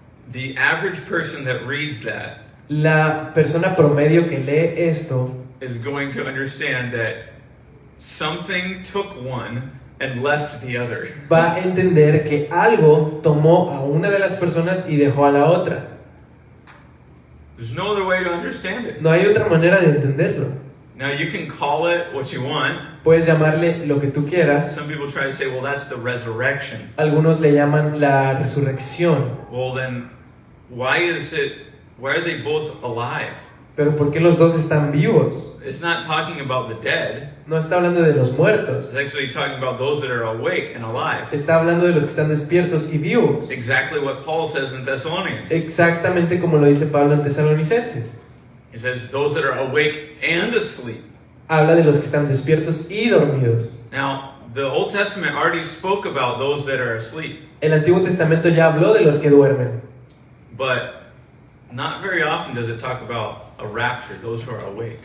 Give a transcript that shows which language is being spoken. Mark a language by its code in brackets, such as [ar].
[en] The average person that reads that [es] La persona promedio que lee esto [en] is going to understand that something took one and left the other. [es] va a entender que algo tomó a una de las personas y dejó a la otra. [en] There's no other way to understand it. [es] No hay otra manera de entenderlo. [en] Now you can call it what you want. [es] Puedes llamarle lo que tú quieras. [en] Some people try to say, well, that's the resurrection. [es] Algunos le llaman la resurrección. [en] Well, then why are they both alive? [es] Pero ¿por qué los dos están vivos? [en] It's not talking about the dead. [es] No está hablando de los muertos. [en] It's actually talking about those that are awake and alive. [es] Está hablando de los que están despiertos y vivos. [en] Exactly what Paul says in Thessalonians. [es] Exactamente como lo dice Pablo en Tesalonicenses. [en] He says those that are awake and asleep. [es] Habla de los que están despiertos y dormidos. [en] Now, the Old Testament already spoke about those that are asleep, [es] El Antiguo Testamento ya habló de los que duermen, [en] but not very often does it talk about a rapture, those who are awake.